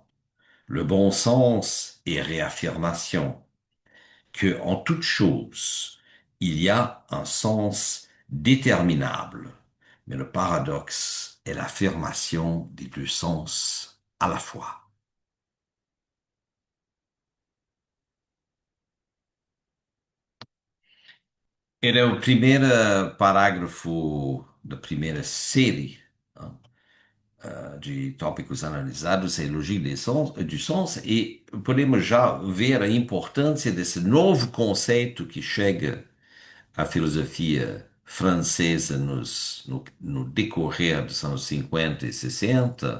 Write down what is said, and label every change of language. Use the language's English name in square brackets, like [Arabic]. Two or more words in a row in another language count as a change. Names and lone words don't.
[French] Le bon sens est réaffirmation, que en toute chose, il y a un sens déterminable, mais le paradoxe est l'affirmation des deux sens à la fois. [Portuguese] Era o primeiro parágrafo da primeira série de tópicos analisados, a elogio de sons, e podemos já ver a importância desse novo conceito que chega à filosofia francesa no decorrer dos anos 50 e 60.